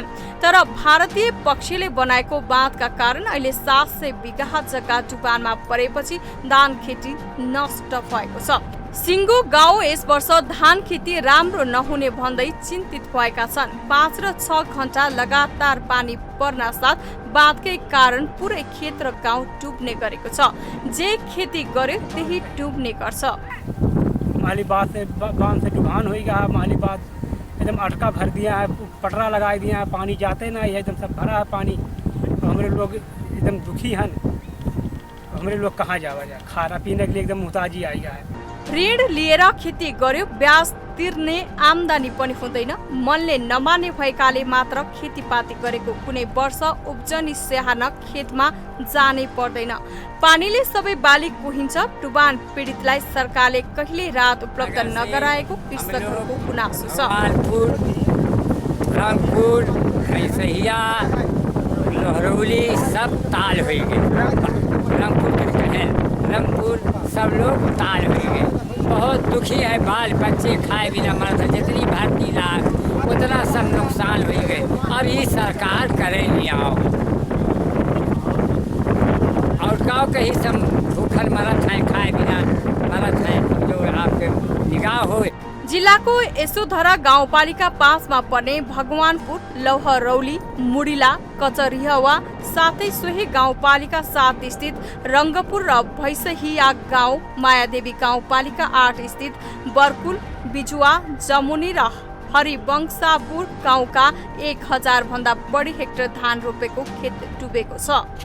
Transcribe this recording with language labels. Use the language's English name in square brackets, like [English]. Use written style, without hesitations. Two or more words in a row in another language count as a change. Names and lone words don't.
[Nepali] तर भारतीय पक्षले बनाएको बाँधका कारण अहिले 700 बिघा जग्गा डुबानमा परेपछि धान खेती नष्ट भएको छ। सिङ्गो गाउँ यस वर्ष धान खेती राम्रो नहुने भन्दै चिन्तित भएका छन्। 5 र 6 घण्टा लगातार पानी पर्न साथ बाँधकै कारण पुरै खेत र गाउँ डुब्ने गरेको छ। जे खेती गर्यो त्यही डुब्ने गर्छ। [Hindi] माली बांध से डुबान हो गया है। माली बांध एकदम अटका भर दिया है, पटरा लगा दिया है, पानी जाते ना है, एकदम सब भरा है पानी। तो हमारे लोग एकदम दुखी हैं। हमारे लोग कहाँ जावा जाए, खाना पीने के लिए एकदम मुहताजी आई है। [Nepali] ऋण लिएर खेती गर्यो, ब्याज तिर्ने आम्दानी पनि हुँदैन। मनले नमाने भएकाले मात्र खेतीपाती गरेको कुनै वर्ष उब्जनी स्याहार्न खेतमा जानै पर्दैन। पानीले सबै बाली कुहिन्छ। डुबान पीडितलाई सरकारले कहिले राहत उपलब्ध नगराएको कृषकहरूको गुनासो छ। [Hindi] रंगपुर, कैसहिया, लहरौली सब ताल हो गए। रंगपुर सब लोग ताल हो गए। बहुत दुखी है, बाल बच्चे खाए बिना मरते। जितनी भर्ती लाख उतना सब नुकसान हो गए। अब ये सरकार करे नहीं आओ और गाँव के ही सब भूखल मरत है, खाए बिना मरत है। जो आपके निगाह हो। [Nepali] जिल्लाको यशोधरा गाउँपालिका 5 मा पर्ने भगवानपुर, लौहरौली, मुडिला, कचरिहवा साथै सोही गाउँपालिका 7 स्थित रङ्गपुर र भैसहिया गाउँ, मायादेवी गाउँपालिका 8 स्थित बर्कुल, बिजुवा, जमुनी र हरिवंशापुर गाउँका 1000 भन्दा बढी हेक्टर धान रोपेको खेत डुबेको छ।